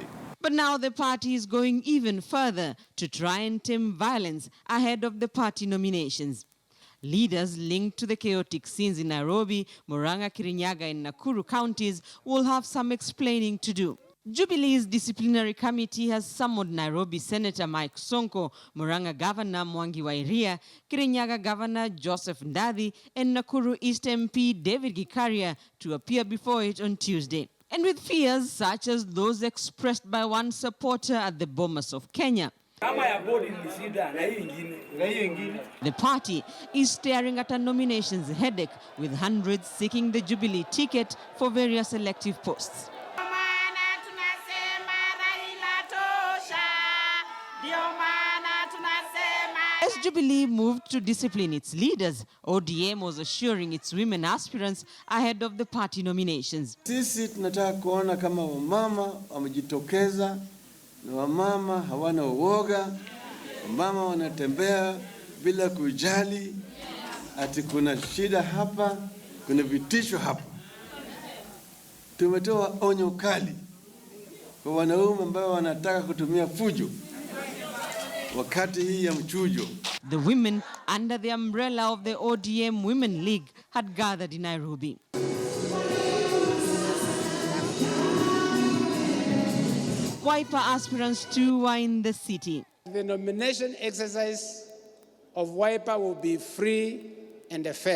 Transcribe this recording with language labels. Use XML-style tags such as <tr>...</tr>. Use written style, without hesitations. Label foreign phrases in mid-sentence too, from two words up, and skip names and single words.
<en>But now the party is going even further to try and tame violence ahead of the party nominations. Leaders linked to the chaotic scenes in Nairobi, Murang'a, Kirinyaga and Nakuru counties will have some explaining to do. Jubilee's disciplinary committee has summoned Nairobi Senator Mike Sonko, Murang'a Governor Mwangi wa Iria, Kirinyaga Governor Joseph Ndathi and Nakuru East MP David Gikaria to appear before it on Tuesday. And with fears such as those expressed by one supporter at the Bomas of Kenya, the party is staring at a nominations headache, with hundreds seeking the Jubilee ticket for various elective posts. As Jubilee moved to discipline its leaders, ODM was assuring its women aspirants ahead of the party nominations.</en> <sw>Sisi tunataka kuona kama wamama wamejitokeza, na wamama hawana uoga, wamama wanatembea bila kujali ati kuna shida hapa, kuna vitisho hapa. Tumetoa onyo kali kwa wanaume ambao wanataka kutumia fujo wakati hii ya mchujo.</sw> <en>The women under the umbrella of the ODM Women League had gathered in Nairobi. Wiper aspirants too were in the city. The nomination exercise of Wiper will be free and fair.</en>